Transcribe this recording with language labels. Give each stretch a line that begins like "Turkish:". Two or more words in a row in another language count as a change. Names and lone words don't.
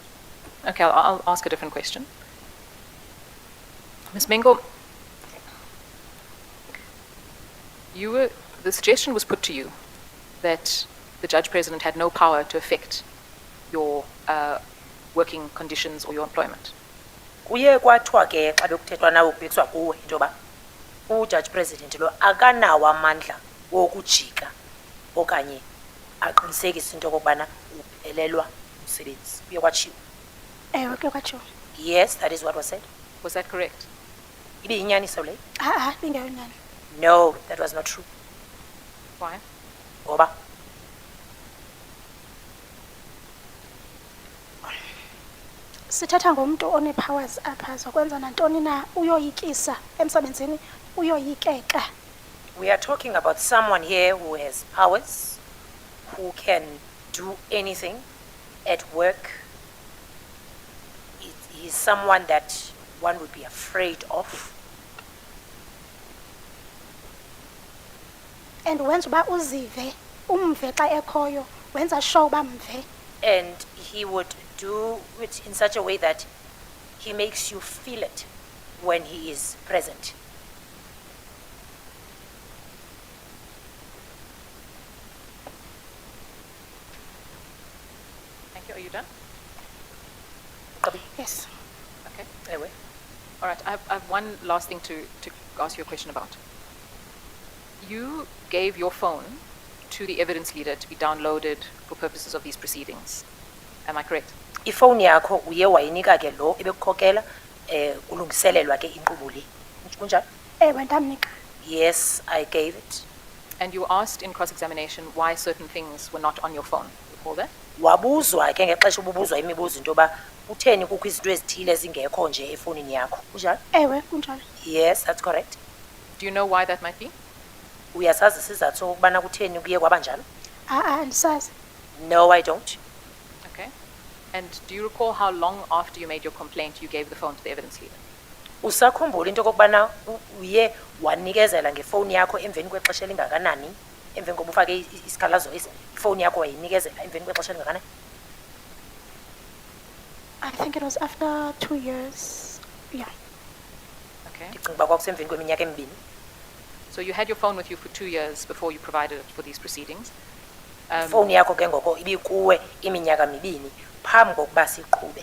English: Okay, I'll ask a different question. Ms. Mengo, the suggestion was put to you that the judge president had no power to affect your working conditions or your employment.
Xhosa: Kuye kwathiwa ke xa bekuthethwa nawe kubekiswa kuwe into yoba ujudge president lo akanawo amandla wokujika okanye aqinisekise into okokubana uphelelwa umsebenzi. Kuye kwatshiwo. Ewe, ke kwatshiwo.
English: Yes, that is what was said. Was that correct?
Xhosa: Ibiyinyaniso leyo? Bingeyonyani.
English: No, that was not true. Why?
Xhosa: Ngoba Sithetha ngomntu one-powers apha zokwenza nantoni na uyoyikisa emsebenzini uyoyikeka.
English: we are talking about someone here who has powers, who can do anything at work. He's someone that one would be afraid of.
Xhosa: And wenza uba uzive umve xa ekhoyo wenza sure uba mve.
English: And he would do it in such a way that he makes you feel it when he is present. Thank you. Are you done?
Xhosa: Kabi,
English: Yes. Okay.
Xhosa: ewe.
English: All right. I have one last thing to ask you a question about. You gave your phone to the evidence leader to be downloaded for purposes of these proceedings. Am I correct?
Xhosa: Ifoni yakho uye wayinika ke lo ebekukhokela kulungiselelwa ke inkqubo le. Kunjalo? Ewe, ndamnika.
English: Yes, I gave it. And you asked in cross-examination why certain things were not on your phone. Recall that?
Xhosa: Wabuzwa ke ngexesha ububuzwa imibuzo into yoba kutheni kukho izinto ezithile ezingekho nje efonini yakho. Kunjalo? Ewe, kunjalo.
English: Yes, that's correct. Do you know why that might be?
Xhosa: Uyasazi isizathu sokubana kutheni kuye kwaba njalo? Andisazi.
English: No, I don't. Okay. And do you recall how long after you made your complaint you gave the phone to the evidence leader?
Xhosa: Usakhumbula into kokubana uye wanikezela ngefoni yakho emveni kwexesha elingakanani? Emveni koba ufake isikhalazo esi, ifoni yakho wayinikezela emveni kwexesha elingakanani?
English: I think it was after 2 years. Yeah. Okay.
Xhosa: Ndicinga uba kwakusemveni kweminyaka emibini.
English: So you had your phone with you for 2 years before you provided it for these proceedings.
Xhosa: Ifoni yakho ke ngoko ibikuwe iminyaka mibini phambi kokuba siqhube.